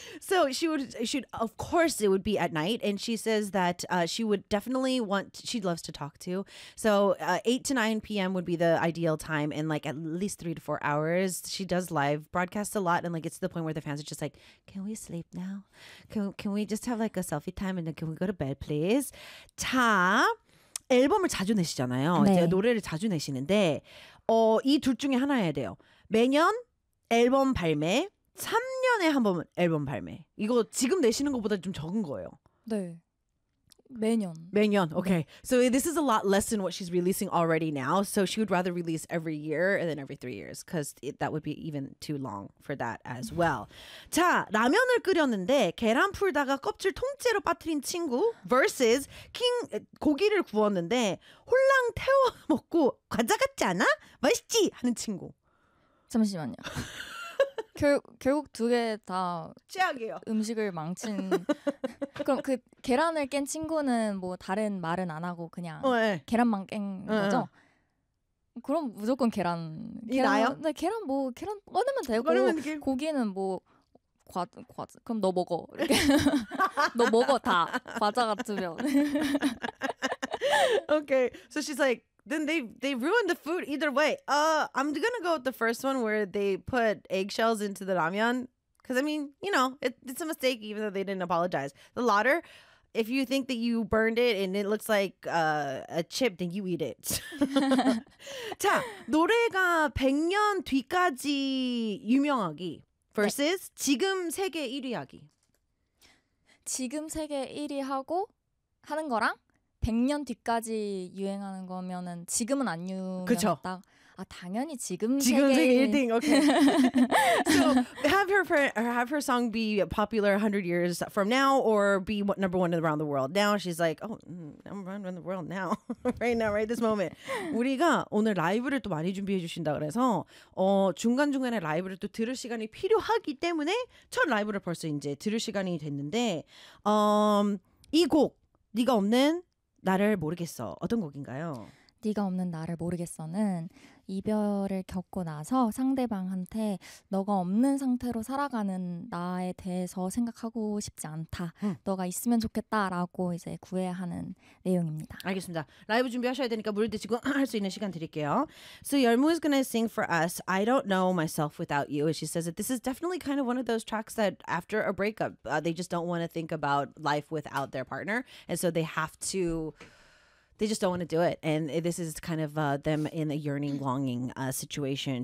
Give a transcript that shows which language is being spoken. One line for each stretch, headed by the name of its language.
English: So she'd of course it would be at night, and she says that she would definitely want, she loves to talk to. So 8 to 9 p.m. would be the ideal time, in like at least 3 to 4 hours. She does live broadcast a lot, and like it's to the point where the fans are just like, "Can we sleep now? Can we just have like a selfie time, and then can we go to bed, please?"
Korean: 자, 앨범을 자주 내시잖아요. 네. 이제 노래를 자주 내시는데 이 둘 중에 하나 해야 돼요. 매년 앨범 발매, 3년에 한 번 앨범 발매. 이거 지금 내시는 것보다 좀 적은 거예요. 네. 매년. 매년. Okay. 네.
English: So this is a lot less than what she's releasing already now. So she would rather release every year than every 3 years, because that would be even too long for that as well.
Korean: 자, 라면을 끓였는데 계란 풀다가 껍질 통째로 빠뜨린 친구 versus 킹 고기를 구웠는데 홀랑 태워 먹고 과자 같지 않아? 맛있지? 하는 친구. 잠시만요. 결국 두 개 다 최악이에요. 음식을 망친. 그럼 그 계란을 깬 친구는 뭐 다른 말은 안 하고 그냥 계란만 깬 거죠? 그럼 무조건 계란. 이 나요? 네, 계란 뭐 계란 꺼내면 되고 꺼내면 고기는 뭐 과자 그럼 너 먹어. 이렇게 너 먹어 다. 과자 같으면.
English: Okay, so she's like, then they ruined the food either way. I'm gonna go with the first one where they put eggshells into the ramyeon. Because, I mean, you know, it's a mistake even though they didn't apologize. The latter, if you think that you burned it and it looks like a chip, then you eat it.
Korean: 자, 노래가 100년 뒤까지 유명하기 versus 네. 지금 세계 1위 하기. 지금 세계 1위 하고 하는 거랑 100년 뒤까지 유행하는 거면은 지금은 안 유명했다. 아 당연히 지금 세계 1등.
English: Okay. So have her song be popular 100 years from now, or be number one around the world. Now she's like, oh, number one around the world now, right now, right this moment.
Korean: 우리가 오늘 라이브를 또 많이 준비해 주신다 그래서 중간 중간에 라이브를 또 들을 시간이 필요하기 때문에 첫 라이브를 벌써 이제 들을 시간이 됐는데 이 곡 네가 없는 나를 모르겠어. 어떤 곡인가요? 네가 없는 나를 모르겠어는 이별을 겪고 나서 상대방한테 너가 없는 상태로 살아가는 나에 대해서 생각하고 싶지 않다. 너가 있으면 좋겠다라고 이제 구애하는 내용입니다. 알겠습니다. 라이브 준비하셔야 되니까 물을 드시고 할 수 있는 시간 드릴게요.
English: So Yeolmu is going to sing for us I Don't Know Myself Without You. She says that this is definitely kind of one of those tracks that after a breakup, they just don't want to think about life without their partner. And so they have to... They just don't want to do it. And this is kind of them in a yearning, longing situation.